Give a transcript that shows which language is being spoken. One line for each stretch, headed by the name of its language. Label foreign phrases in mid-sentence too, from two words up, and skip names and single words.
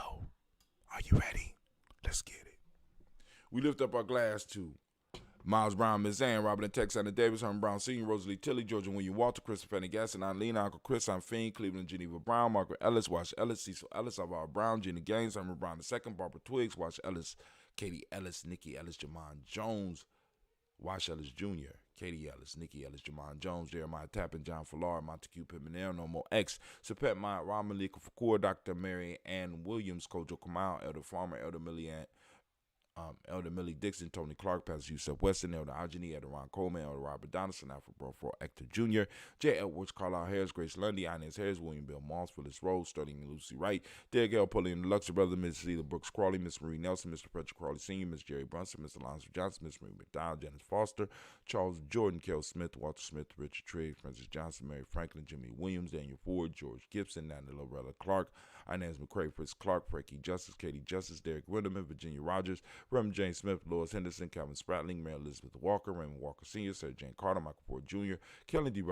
English: Are you ready? Let's get it. We lift up our glass to Miles Brown, Miss Ann, Robert and Tex, Anna Davis, Herman Brown Sr., Rosalie Tilley, Georgia William Walter, Christopher Gasson, Lena, Uncle Chris, I'm Fiend, Cleveland, Geneva Brown, Margaret Ellis, Wash Ellis, Cecil Ellis, Alvaro Brown, Jenny Gaines, Herman Brown II, Barbara Twiggs, Wash Ellis, Katie Ellis, Nikki Ellis, Jamon Jones, Wash Ellis Jr., Katie Ellis, Nikki Ellis, Jamon Jones, Jeremiah Tappan, John Fallar, Montague Pimenel, No More X, Sapet Maya, Ron Malika Fakur, Dr. Mary Ann Williams, Kojo Kamal, Elder Farmer, Elder Millie Dixon, Tony Clark, Pastor Yusef Weston, Elder Ajani, Elder Ron Coleman, Elder Robert Donaldson, Alfred Burford, Hector Jr., J. Edwards, Carlisle Harris, Grace Lundy, Inez Harris, William Bill Moss, Phyllis Rose, Sterling and Lucy Wright, Derek L. Pulley and the Luxury Brother, Miss Cedar Brooks Crawley, Miss Marie Nelson, Mr. Frederick Crawley Sr., Miss Jerry Brunson, Mr. Alonzo Johnson, Miss Marie McDowell, Janice Foster, Charles Jordan, Kel Smith, Walter Smith, Richard Trigg, Francis Johnson, Mary Franklin, Jimmy Williams, Daniel Ford, George Gibson, Natalie Loretta Clark, Inez McCrae, Fritz Clark, Frankie Justice, Katie Justice, Derek Winderman, Virginia Rogers, Reverend James Smith, Lois Henderson, Calvin Spratling, Mary Elizabeth Walker, Raymond Walker Sr., Sarah Jane Carter, Michael Ford Jr., Kelly D.